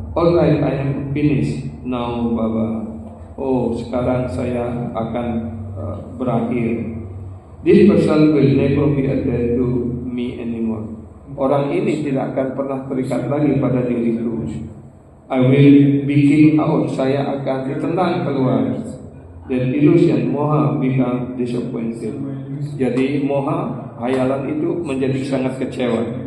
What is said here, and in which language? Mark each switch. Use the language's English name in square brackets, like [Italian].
[English] Alright, I am finished now, Baba. [Indonesian] Oh, sekarang saya akan berakhir. [English] This person will never be attached to me anymore. [Indonesian] Orang ini tidak akan pernah terikat lagi pada diriku. [English] I will be kicked out. [Indonesian] Saya akan ditendang keluar. [English] Dan illusion, moha, become disappointed. [Indonesian] Jadi moha, hayalan itu menjadi sangat kecewa.